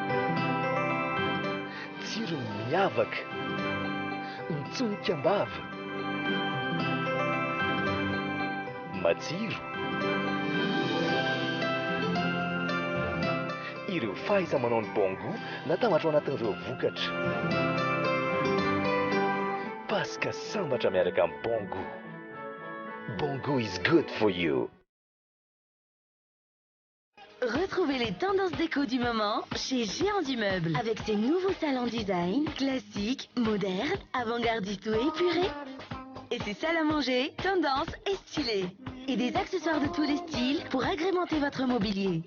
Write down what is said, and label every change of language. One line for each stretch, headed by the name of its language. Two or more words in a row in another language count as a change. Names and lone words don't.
Malagasy: Tsirony miavaka, mitsonika ambava, matsiro. Ireo fahaiza-manao ny bon goût natambatra ao anatin'ireo vokatra. Pasika sambatra miaraka amin'ny bon goût.
English: Bon goût is good for you.
French: retrouvez les tendances déco du moment chez Géant du Meuble. Avec ses nouveaux salons design, classiques, modernes, avant-gardistes ou épurés. ses salles à manger, tendance et stylées. Et des accessoires de tous les styles pour agrémenter votre mobilier.